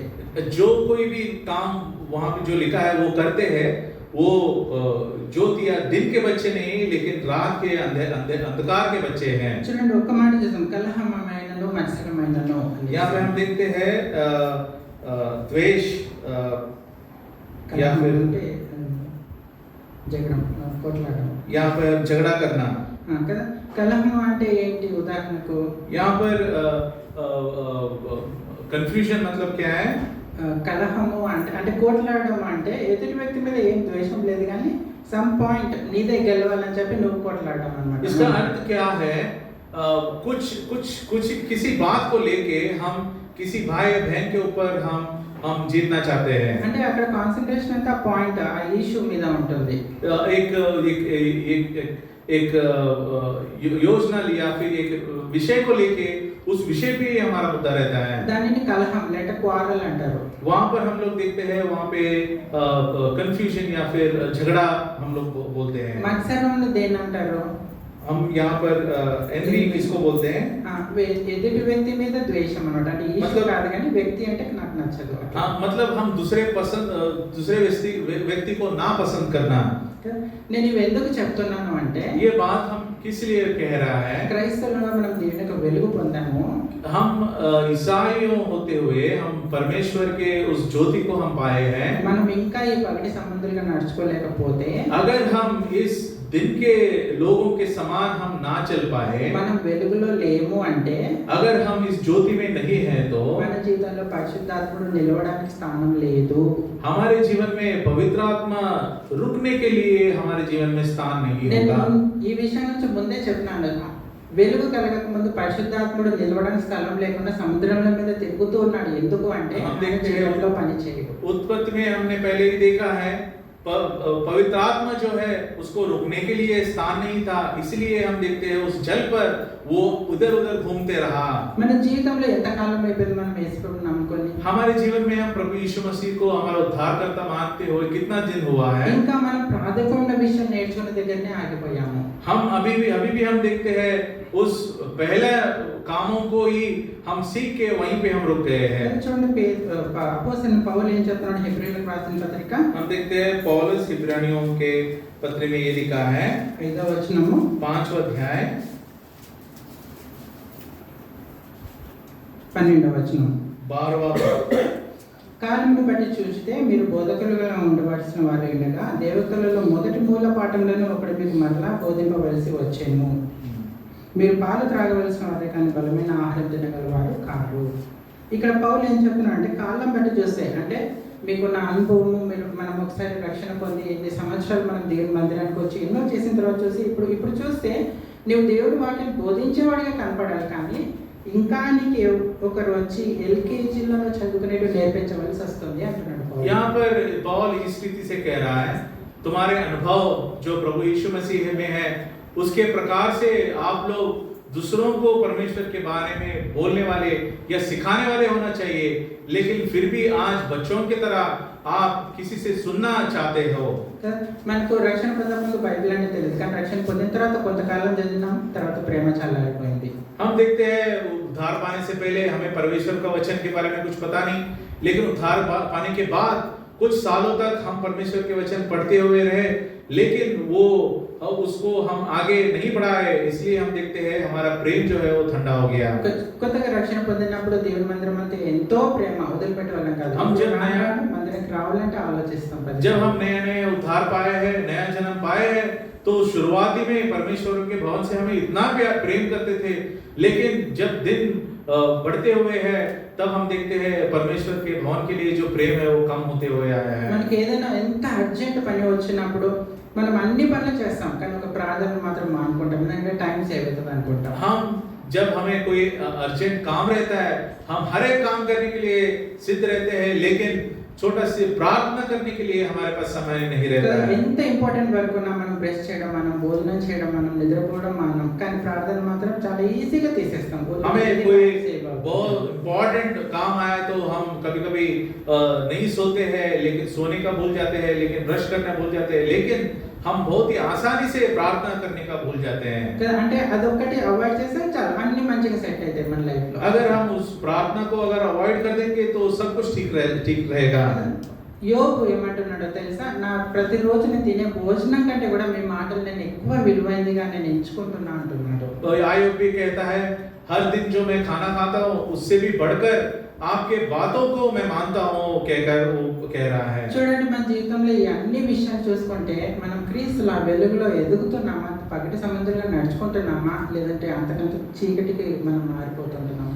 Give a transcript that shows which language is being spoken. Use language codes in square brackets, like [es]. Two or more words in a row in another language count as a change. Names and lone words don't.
[hi] जो कोई भी काम वहाँ पे जो लिखा है वो करते हैं वो ज्योति या दिन के बच्चे नहीं लेकिन रात के अंधकार के बच्चे हैं। [te] చూడండి ఒక్క మాట చూద్దాం, కలహమైనను మత్సరమైనను. [hi] यहाँ पे हम देखते हैं द्वेष या फिर [te] జగడం కొట్లాడడం, [hi] यहाँ पर झगड़ा करना। [te] కదా. కలహం అంటే ఏంటి? ఉదాహరణకు [hi] यहाँ पर कंफ्यूजन मतलब क्या है? [te] కలహము అంటే కొట్లాడడం అంటే ఎదుటి వ్యక్తి మీద ఏం ద్వేషం లేదు కానీ [en] some point [te] నీదే గెలవాలని చెప్పి నువ్వు కొట్లాడడం అన్నమాట. [hi] इसका अर्थ क्या है? कुछ कुछ कुछ किसी बात को लेके हम किसी भाई या बहन के ऊपर हम जीतना चाहते हैं। [te] అంటే అక్కడ కాన్సంట్రేషన్ అంతా పాయింట్ ఆ ఇష్యూ మీద ఉంటుంది. [hi] एक एक एक एक योजना लिया फिर एक विषय को लेके उस विषय पे हमारा मुद्दा रहता है। [te] దానిని కలహం లేక క్వారల్ అంటారు. [hi] वहाँ पर हम लोग देखते हैं वहाँ पे कंफ्यूजन या फिर झगड़ा हम लोग बोलते हैं। [te] మత్సరం దేని అంటారు? [hi] हम यहाँ पर एनवी किसको बोलते हैं? [te] ఎదుటి వ్యక్తి మీద ద్వేషం అన్నమాట. అంటే ఇష్యూ [hi] मतलब [te] కాదు కానీ వ్యక్తి అంటే నాకు నచ్చదు. [hi] हाँ, मतलब हम दूसरे व्यक्ति को ना पसंद करना। [te] నేను ఇవి ఎందుకు చెప్తున్నాను అంటే [hi] ये बात हम किस लिए कह रहा है? [te] క్రైస్తవులుగా మనం దేవుని యొక్క వెలుగు పొందాము. [hi] हम ईसाइयों होते हुए हम परमेश्वर के उस ज्योति को हम पाए हैं। [te] మనం ఇంకా ఈ పగటి సంబంధులుగా నడుచుకోలేకపోతే, [hi] अगर हम इस दिन के लोगों के समान हम ना चल पाए, [te] మనం వెలుగులో లేము అంటే [hi] अगर हम इस ज्योति में नहीं हैं तो [te] మన జీవితంలో పరిశుద్ధాత్ముడు నిలవడానికి స్థానం లేదు. [hi] हमारे जीवन में पवित्र आत्मा रुकने के लिए हमारे जीवन में स्थान नहीं [te] నేను [hi] होगा। [te] ఈ విషయం నుంచి ముందే చెప్తున్నాను. వెలుగు కలగక ముందు పరిశుద్ధాత్ముడు నిలవడానికి స్థలం లేకుండా సముద్రంలో మీద తిరుగుతూ ఉన్నాడు. ఎందుకు అంటే ఆయన జీవితంలో పని చేయడు. [hi] उत्पत्ति में हमने पहले ही देखा है, पवित्र आत्मा जो है उसको रुकने के लिए स्थान नहीं था, इसलिए हम देखते हैं उस जल पर वो उधर उधर घूमते रहा। [te] మన జీవితంలో ఎంత కాలం అయిపోయింది మనం యేసుప్రభుని నమ్ముకొని? [hi] हमारे जीवन में हम प्रभु यीशु मसीह को हमारा उद्धारकर्ता मानते हुए कितना दिन हुआ है? [te] ఇంకా మనం ప్రాథమికమైన విషయం నేర్చుకునే దగ్గరనే ఆగిపోయాము. [hi] हम अभी भी हम देखते हैं उस पहले कामों को ही हम सीख के वहीं पे हम रुक गए हैं। [te] చూడండి, అపోస్తలుడైన పౌలు ఏం చెప్తున్నాడు హెబ్రీయులకు రాసిన పత్రిక [hi] हम देखते हैं पौलुस इब्रानियों के पत्र में ये लिखा है, [te] 5వ వచనము [hi] 5वां अध्याय [te] 12వ వచనం. [hi] 12वां [te] కాలమును బట్టి చూస్తే మీరు బోధకులుగా ఉండవలసిన వారు ఉండగా దేవతలలో మొదటి మూల పాఠంలోనే ఒకటి మీకు మరలా బోధింపవలసి వచ్చేను. మీరు పాలు త్రాగవలసిన వారే కానీ బలమైన ఆహారం తినగలవారు కారు. ఇక్కడ పౌలు ఏం చెప్తున్నా అంటే కాలం బట్టి చూస్తే, అంటే మీకున్న అనుభవము, మనం ఒకసారి రక్షణ పొంది 8 సంవత్సరాలు మనం దేవుని మందిరానికి వచ్చి ఎన్నో చేసిన తర్వాత చూసి ఇప్పుడు చూస్తే నువ్వు దేవుడి వాక్యం బోధించేవాడిగా కనపడాలి, కానీ ఇంకా నీకు ఒకరు వచ్చి ఎల్కేజీలో చదువుకునేట్టు నేర్పించవలసి వస్తుంది అంటున్నాడు పౌలు. [hi] यहाँ पर पौल इस रीति से कह रहा है, तुम्हारे अनुभव जो प्रभु यीशु मसीह में है उसके प्रकार से आप लोग दूसरों को परमेश्वर के बारे में बोलने वाले या सिखाने वाले होना चाहिए, लेकिन फिर भी आज बच्चों की तरह आप किसी से सुनना चाहते हो। [te] మనకు రక్షణ పొందక ముందు బైబిల్ అంటే తెలియదు, కానీ రక్షణ పొందిన తర్వాత కొంతకాలం చదివినాం, తర్వాత ప్రేమ చల్లారిపోయింది. [hi] हम देखते हैं उद्धार पाने से पहले हमें परमेश्वर का वचन के बारे में कुछ पता नहीं, लेकिन उद्धार पाने के बाद कुछ सालों तक हम परमेश्वर के वचन पढ़ते हुए रहे, लेकिन वो उसको हम आगे नहीं बढ़ाए, इसलिए हम देखते हैं हमारा प्रेम जो है वो ठंडा हो गया। [te] కొత్తగా రక్షణ పొందినప్పుడు దేవుని మందిరం అంటే ఎంతో ప్రేమ, వదిలిపెట్టే వాళ్ళం కాదు. మందిరానికి రావాలంటే ఆలోచిస్తాం. [hi] जब हम नए उद्धार पाए हैं, नया जन्म पाए हैं, तो शुरुआती में परमेश्वर के भवन से हमें इतना प्रेम करते थे, लेकिन जब दिन बढ़ते हुए हैं तब हम देखते हैं परमेश्वर के भवन के लिए जो प्रेम है वो कम होते हुए आया है। [te] మనకి ఏదైనా ఎంత అర్జెంట్ పని వచ్చినప్పుడు మనం అన్ని పనులు చేస్తాం, కానీ ఒక ప్రార్థన మాత్రం మానుకుంటాం, ఎందుకంటే [en] time save [te] అవుతుంది అనుకుంటాం. [hi] हम जब हमें कोई अर्जेंट काम रहता है हम हर एक काम करने के लिए सिद्ध रहते हैं, लेकिन छोटा सी प्रार्थना करने के लिए हमारे पास समय नहीं रहता है। [te] ఎంత [en] important work [te] ఉన్నా మనం బ్రష్ చేయడం, మనం భోజనం చేయడం, మనం నిద్రపోవడం మనం, కానీ ప్రార్థన మాత్రం చాలా ఈజీగా తీసేస్తాం. [hi] हमें कोई बहुत इम्पोर्टेंट काम आया तो हम कभी-कभी नहीं सोते हैं, लेकिन सोने का भूल जाते हैं, लेकिन ब्रश करना भूल जाते हैं, लेकिन हम बहुत ही आसानी से प्रार्थना करने का भूल जाते हैं। [te] అంటే అదొక్కటి అవాయిడ్ చేస్తే చాలు, అన్ని మంచిగా సెట్ అవుతాయి మన లైఫ్ లో. [hi] अगर हम उस प्रार्थना को अगर अवॉइड कर देंगे तो सब कुछ ठीक रहेगा। [te] యోబు ఏమంటున్నాడో తెలుసా, నా ప్రతిరోజు నేను తినే భోజనం కంటే కూడా మీ మాటలు నేను ఎక్కువ విలువైనదిగా నేను ఎంచుకుంటున్నా అంటున్నాడు. [hi] तो आयोग भी कहता है, हर दिन जो मैं खाना खाता हूँ उससे भी बढ़कर आपके बातों को मैं मानता हूँ, कहकर वो कह रहा है। [te] చూడండి, మన జీవితంలో ఈ అన్ని విషయాలు చూసుకుంటే మనం క్రీస్తుల వెలుగులో ఎదుగుతున్నామా, పగటి సముద్రంలో నడుచుకుంటున్నామా, లేదంటే అంతకంత చీకటికి మనం మారిపోతున్నామా?